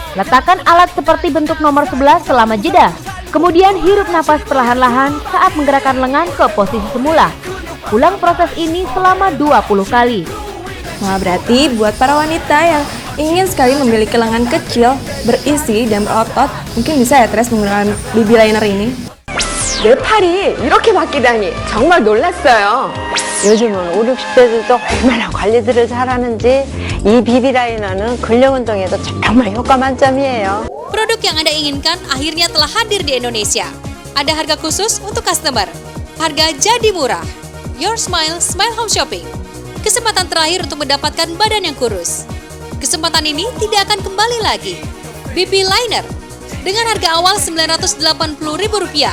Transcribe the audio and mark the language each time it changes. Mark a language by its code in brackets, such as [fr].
[id] Letakkan alat seperti bentuk nomor 11 selama jeda. Kemudian hirup nafas perlahan-lahan saat menggerakkan lengan ke posisi semula. Ulang proses ini selama 20 kali. Wah, berarti buat para wanita yang ingin sekali memiliki lengan kecil, berisi dan berotot, mungkin bisa ya Tres menggunakan BB liner ini. [ko] 내 팔이 이렇게 바뀌다니 정말 놀랐어요. 요즘은 5, 60대들도 얼마나 관리들을 잘하는지 이 비비 라이너는 근력 운동에도 정말 효과 만점이에요. [id] Produk yang Anda inginkan akhirnya telah hadir di Indonesia. Ada harga khusus untuk customer. Harga jadi murah. Your Smile, Smile Home Shopping. Kesempatan terakhir untuk mendapatkan badan yang kurus. Kesempatan ini tidak akan kembali lagi. BB Liner. Dengan harga awal Rp980.000.